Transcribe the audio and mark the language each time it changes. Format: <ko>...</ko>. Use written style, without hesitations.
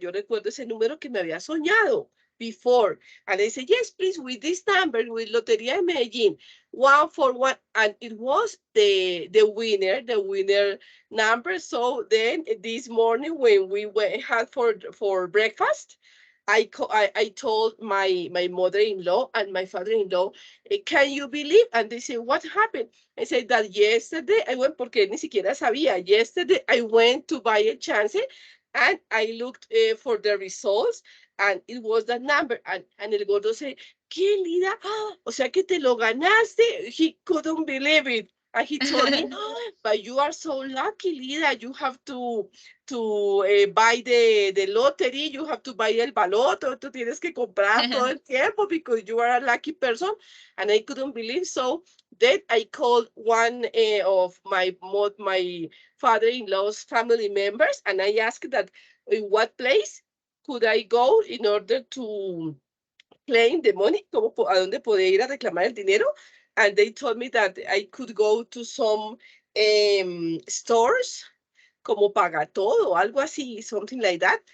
<es>Yo recuerdo ese número que me había soñado</es> <en>before. And I said, yes, please, with this number, with Lotería de Medellín, 141. And it was the winner number. So then this morning when we had for breakfast, I told my mother-in-law and my father-in-law, can you believe? And they said, what happened? I said that yesterday I went,</en> <es>porque ni siquiera sabía.</es> <en>Yesterday I went to buy a chance and I looked for the results and it was that number. And el gordo said,</en> <es>¿qué, Lida? Ah, o sea que te lo ganaste.</es> <en>He couldn't believe it. And he told me, oh, but you are so lucky, Lida. You have to buy the lottery. You have to buy</en> <es>el baloto. Tú tienes que comprar todo el tiempo</es> <en>because you are a lucky person. And I couldn't believe. So then I called one of my father-in-law's family members, and I asked that in what place could I go in order to claim the money,</en> <es>como a dónde podía ir a reclamar el dinero,</es> <en>and they told me that I could go to some stores</en> <es>como paga todo, algo así,</es> <en>something like that.</en>